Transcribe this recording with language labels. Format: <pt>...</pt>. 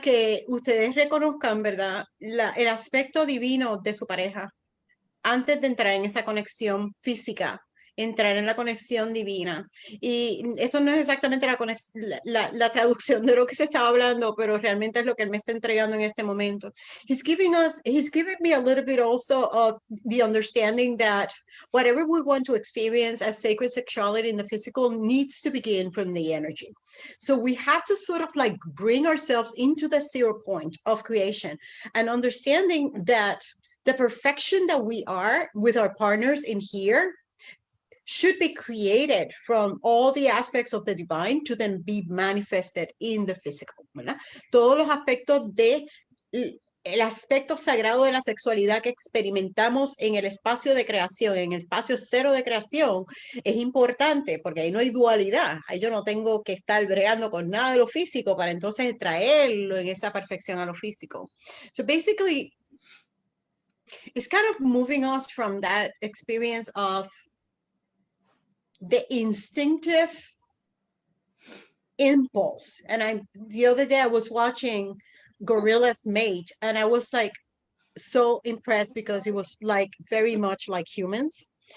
<es>Que ustedes reconozcan, ¿verdad? El aspecto divino de su pareja antes de entrar en esa conexión física entrar en la conexión divina. Y esto no es exactamente la traducción de lo que se estaba hablando, pero realmente es lo que él me está entregando en este momento.</es> <en>He's giving me a little bit also of the understanding that whatever we want to experience as sacred sexuality in the physical needs to begin from the energy. So we have to sort of like bring ourselves into the 0 point of creation and understanding that the perfection that we are with our partners in here should be created from all the aspects of the divine to then be manifested in the physical,</en> <es>¿verdad? Todos los aspectos el aspecto sagrado de la sexualidad que experimentamos en el espacio de creación, en el espacio 0 de creación, es importante porque ahí no hay dualidad. Ahí yo no tengo que estar bregando con nada de lo físico para entonces traerlo en esa perfección a lo físico.</es> <en>So basically, it's kind of moving us from that experience of the instinctive impulse. And the other day I was watching Gorillas Mate, and I was like so impressed because it was like very much like humans.</en>